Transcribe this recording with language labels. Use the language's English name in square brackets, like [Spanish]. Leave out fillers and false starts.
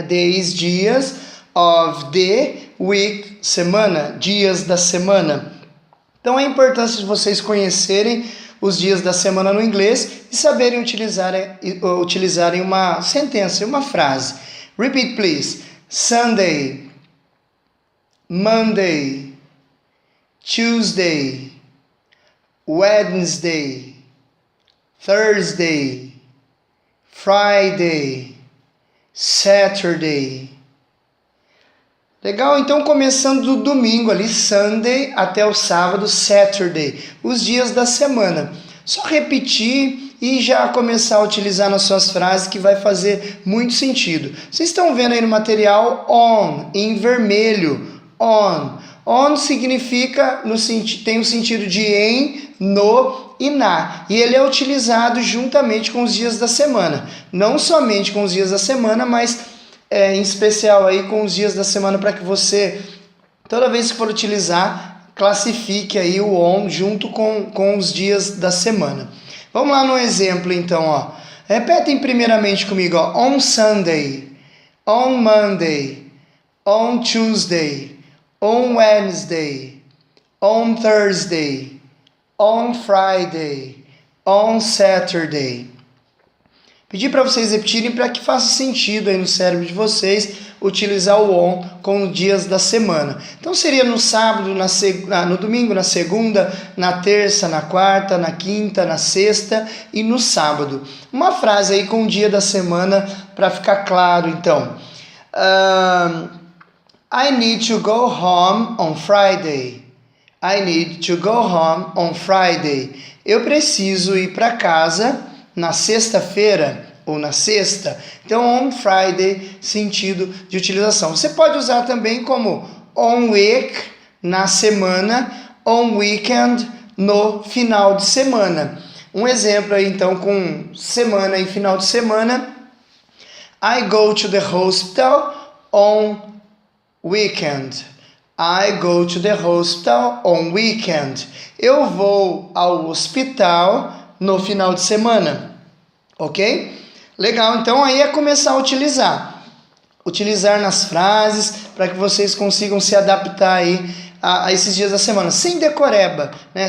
[English] Days, [Portuguese] dias, [English] of the week, [Portuguese] semana, dias da semana. Então a importância de vocês conhecerem os dias da semana no inglês e saberem utilizarem uma sentença, uma frase. [English] Repeat, please. Sunday, Monday, Tuesday, Wednesday, Thursday, Friday, Saturday. [Portuguese] Legal? Então, começando do domingo ali, Sunday, até o sábado, Saturday, os dias da semana. Só repetir e já começar a utilizar nas suas frases que vai fazer muito sentido. Vocês estão vendo aí no material on, em vermelho, on. On significa, tem o sentido de em, no e na. E ele é utilizado juntamente com os dias da semana. Não somente com os dias da semana, mas em especial aí com os dias da semana, para que você, toda vez que for utilizar, classifique aí o on junto com os dias da semana. Vamos lá no exemplo então, ó. Repetem primeiramente comigo, ó. [English] On Sunday, on Monday, on Tuesday, on Wednesday, on Thursday, on Friday, on Saturday. [Portuguese] Pedi para vocês repetirem para que faça sentido aí no cérebro de vocês utilizar o on com os dias da semana. Então seria no sábado, no domingo, na segunda, na terça, na quarta, na quinta, na sexta e no sábado. Uma frase aí com o dia da semana para ficar claro então. [English] I need to go home on Friday. I need to go home on Friday. [Portuguese] Eu preciso ir para casa na sexta-feira ou na sexta. Então, on Friday, sentido de utilização. Você pode usar também como on week, na semana, on weekend, no final de semana. Um exemplo aí, então, com semana e final de semana. [English] I go to the hospital on weekend. I go to the hospital on weekend. [Portuguese] Eu vou ao hospital no final de semana, ok? Legal, então aí é começar a utilizar nas frases para que vocês consigam se adaptar aí a esses dias da semana, sem decoreba, né?